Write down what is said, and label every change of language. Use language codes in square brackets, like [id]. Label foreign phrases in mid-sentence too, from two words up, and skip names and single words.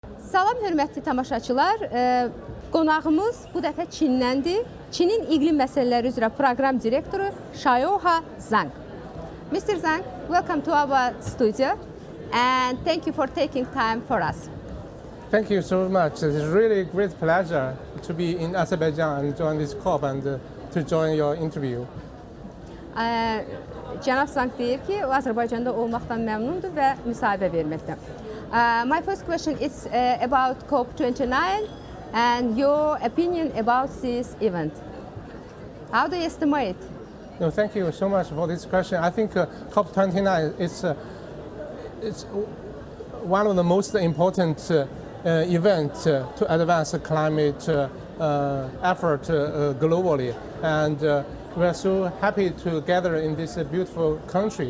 [az] Salam hörmətli tamaşaçılar, qonağımız bu dəfə Çindəndir. Çinin İqlim Məsələləri üzrə proqram direktoru ŞAYOHA Zhang. [en] Mr. Zhang, welcome to our studio and thank you for taking time for us. Thank you so much. It's really a great pleasure to be in Azerbaijan and join this COP and to join your interview. [az] Cənab Zhang deyir ki, o Azərbaycanda olmaqdan məmnundur və müsahibə verməkdən. [en] My first question is about COP29 and your opinion about this event. How do you estimate? No, thank you so much for this question. I think COP29 is it's one of the most important events to advance climate effort globally, and we are so happy to gather in this beautiful country.